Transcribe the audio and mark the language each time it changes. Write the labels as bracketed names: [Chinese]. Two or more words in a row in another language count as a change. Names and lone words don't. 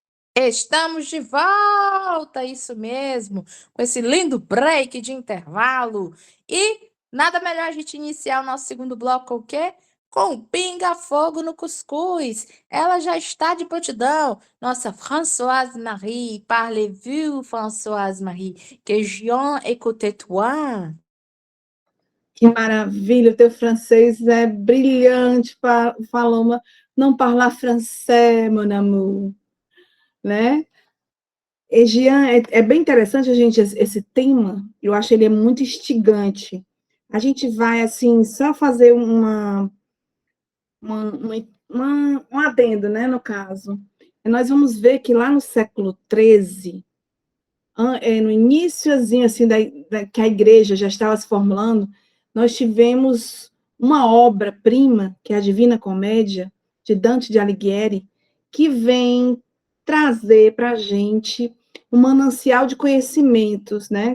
[Portuguese] Estamos de volta, isso mesmo, com esse lindo break de intervalo. E nada melhor a gente iniciar o nosso segundo bloco com o quê? Com o pinga-fogo no cuscuz. Ela já está de prontidão. Nossa Françoise Marie, [French] parlez-vous, [Portuguese] Françoise Marie? [French] Que Jean écoute toi. [Portuguese] Que maravilha, o teu francês é brilhante, Paloma. Não parlar [French] français, mon amour, [Portuguese] né? E, Jean, é bem interessante a gente, esse tema, eu acho ele é muito instigante. A gente vai, assim, só fazer um adendo, né, no caso. Nós vamos ver que lá no século XIII, no iníciozinho, assim, que a igreja já estava se formulando, nós tivemos uma obra-prima, que é a Divina Comédia, de Dante de Alighieri, que vem trazer para a gente um manancial de conhecimentos, né?